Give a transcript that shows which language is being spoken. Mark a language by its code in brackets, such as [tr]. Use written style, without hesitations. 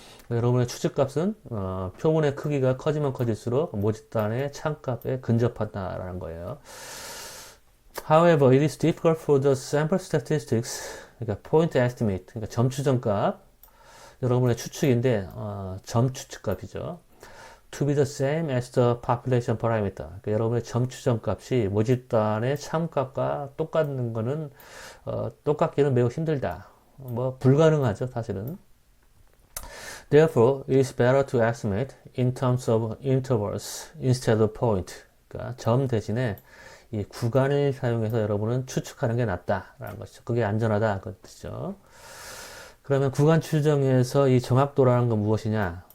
[ko] 여러분의 추측값은 표본의 크기가 커지면 커질수록 모집단의 참값에 근접한다라는 거예요. [en] However, it is difficult for the sample statistics, 그러니까 point estimate, [ko] 그러니까 점 추정값, 여러분의 추측인데 점 추측값이죠. [en] To be the same as the population parameter. [ko] 그러니까 여러분의 점 추정값이 모집단의 참값과 똑같은 거는 똑같기는 매우 힘들다. 뭐 불가능하죠, 사실은. [en] Therefore, it is better to estimate in terms of intervals instead of point. [ko] 그러니까 점 대신에 이 구간을 사용해서 여러분은 추측하는 게 낫다라는 것이죠. 그게 안전하다 그 뜻이죠. 그러면 구간 추정에서 이 정확도라는 건 무엇이냐?